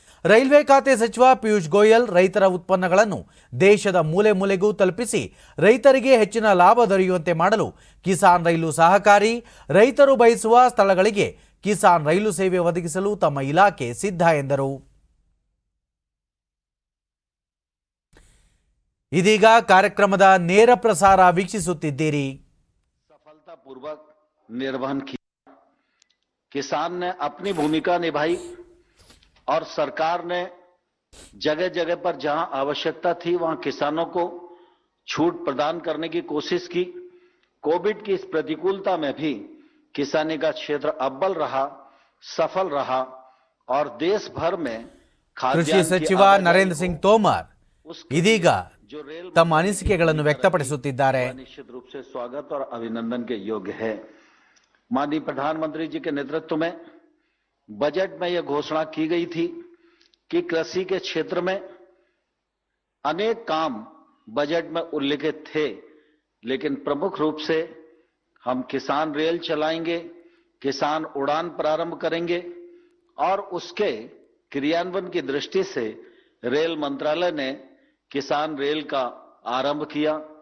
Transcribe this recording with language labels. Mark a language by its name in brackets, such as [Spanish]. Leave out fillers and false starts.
[Kannada] Railway ಖಾತೆ ಸಚಿವ ಪಿಯೂಷ್ ಗೋಯಲ್ ರೈತರ ಉತ್ಪನ್ನಗಳನ್ನು ದೇಶದ ಮೂಲೆ ಮೂಲೆಗೂ ತಲುಪಿಸಿ ರೈತರಿಗೆ ಹೆಚ್ಚಿನ ಲಾಭ ದೊರೆಯುವಂತೆ ಮಾಡಲು ಕಿಸಾನ್ ರೈಲು ಸಹಕಾರಿ. ರೈತರು ಬಯಸುವ ಸ್ಥಳಗಳಿಗೆ ಕಿಸಾನ್ ರೈಲು ಸೇವೆ ಒದಗಿಸಲು ತಮ್ಮ ಇಲಾಖೆ ಸಿದ್ಧ ಎಂದರು. ಇದೀಗ ಕಾರ್ಯಕ್ರಮದ ನೇರ ಪ್ರಸಾರ ವೀಕ್ಷಿಸುತ್ತಿದ್ದೀರಿ. [Hindi] सफलतापूर्वक निर्वहन किया। किसान ने अपनी भूमिका निभाई और सरकार ने जगह जगह पर जहां आवश्यकता थी वहां किसानों को छूट प्रदान करने की कोशिश की। कोविड की इस प्रतिकूलता में भी किसानी का क्षेत्र अव्वल रहा, सफल रहा और देश भर में [Kannada] ಕೃಷಿ ಸಚಿವ ನರೇಂದ್ರ ಸಿಂಗ್ ತೋಮರ್ ಇದೀಗ [Hindi] जो रेल [Kannada] ತಮ್ಮ ಅನಿಸಿಕೆಗಳನ್ನು ವ್ಯಕ್ತಪಡಿಸುತ್ತಿದ್ದಾರೆ. [Hindi] निश्चित रूप से स्वागत और अभिनंदन के योग्य है। माननीय प्रधानमंत्री जी के नेतृत्व में बजट में यह घोषणा की गई थी कि कृषि के क्षेत्र में अनेक काम बजट में उल्लिखित थे, लेकिन प्रमुख रूप से हम किसान रेल चलाएंगे, किसान उड़ान प्रारंभ करेंगे और उसके क्रियान्वयन की दृष्टि से रेल मंत्रालय ने किसान रेल का आरंभ किया